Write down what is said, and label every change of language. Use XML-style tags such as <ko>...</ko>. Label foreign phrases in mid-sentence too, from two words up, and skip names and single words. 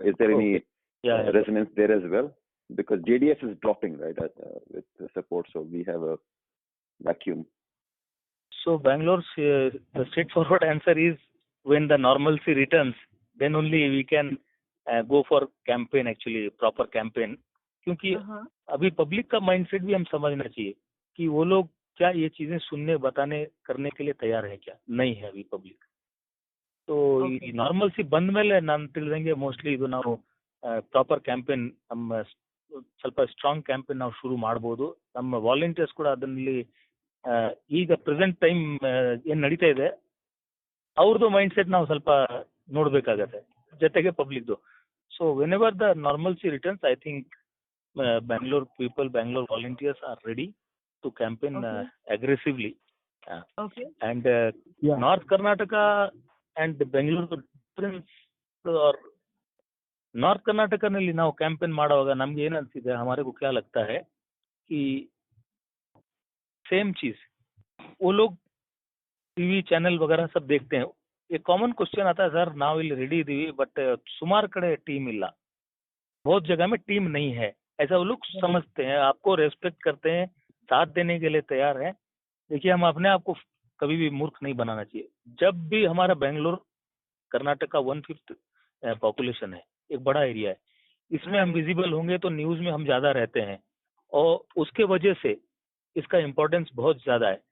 <en>Is there any resonance there as well? Because JDS is dropping, right, with support, so we have a vacuum. So Bangalore's the straightforward answer is when the normalcy returns, then only we can go for campaign, actually proper campaign.</en> <hi>क्योंकि अभी पब्लिक का माइंडसेट भी हम समझना चाहिए कि वो लोग क्या ये चीजें सुनने, बताने, करने के लिए तैयार है क्या, नहीं है अभी पब्लिक।</hi> <kn>तो normalcy ಬಂದ ಮೇಲೆ ನಾನು ತಿಳಿದಂಗೆ ಮೋಸ್ಟ್ಲಿ ಇದು ನಾವು</kn> <en>proper campaign</en> <kn>ನಮ್ಮ ಸ್ವಲ್ಪ</kn> <en>strong campaign</en> <kn>ನಾವು ಶುರು ಮಾಡಬಹುದು। ನಮ್ಮ ವಾಲಂಟಿಯರ್ಸ್ ಕೂಡ ಅದರಲ್ಲಿ ಈಗ</kn> <en>present time</en> <kn>ಏನ್ ನಡೀತಾ ಇದೆ ಅವ್ರದ್ದು</kn> <en>mind set</en> <kn>ನಾವು ಸ್ವಲ್ಪ ನೋಡ್ಬೇಕಾಗತ್ತೆ, ಜೊತೆಗೆ ಪಬ್ಲಿಕ್ದು।</kn> <en>ಸೊ whenever the normalcy returns, I think Bangalore people, Bangalore volunteers are ready to campaign aggressively. And North Karnataka and Bangalore difference or</en> <kn>ನಾರ್ತ್ ಕರ್ನಾಟಕನಲ್ಲಿ ನಾವು ಕ್ಯಾಂಪೇನ್ ಮಾಡುವಾಗ ನಮ್ಗೆ ಏನ್ ಅನ್ಸಿದೆ,</kn> <hi>हमारे को क्या लगता है कि सेम चीज वो लोग</hi> <en>TV channel</en> <hi>वगैरह सब देखते हैं. ये</hi> <en>common question</en> <hi>आता है, सर</hi> <kn>ನಾವು ಇಲ್ಲಿ ರೆಡಿ ಇದೀವಿ ಬಟ್ ಸುಮಾರು ಕಡೆ ಟೀಮ್ ಇಲ್ಲ,</kn> <hi>बहुत जगह में टीम नहीं है, ऐसा वो लोग समझते हैं. आपको रेस्पेक्ट करते हैं, साथ देने के लिए तैयार है. देखिए हम अपने आप को कभी भी मूर्ख नहीं बनाना चाहिए. जब भी हमारा बेंगलोर कर्नाटक का 1/5 पॉपुलेशन है, एक बड़ा एरिया है, इसमें हम विजिबल होंगे तो न्यूज में हम ज्यादा रहते हैं और उसके वजह से इसका इम्पोर्टेंस बहुत ज्यादा है.</hi>